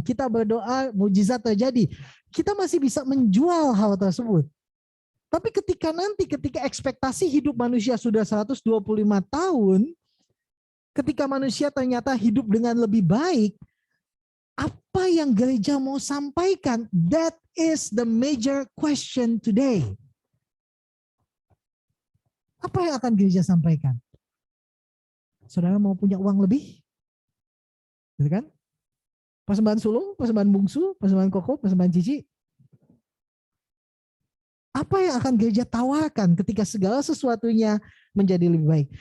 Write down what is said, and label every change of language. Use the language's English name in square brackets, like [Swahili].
[Indonesian] Kita berdoa, mujizat terjadi. Kita masih bisa menjual hal tersebut. Tapi ketika ekspektasi hidup manusia sudah 125 tahun, ketika manusia ternyata hidup dengan lebih baik, apa yang gereja mau sampaikan? [English] That is the major question today. [Indonesian] Apa yang akan gereja sampaikan? Saudara mau punya uang lebih? Gitu kan? Persembahan sulung, persembahan bungsu, persembahan koko, persembahan cici. Apa yang akan gereja tawarkan ketika segala sesuatunya menjadi lebih baik?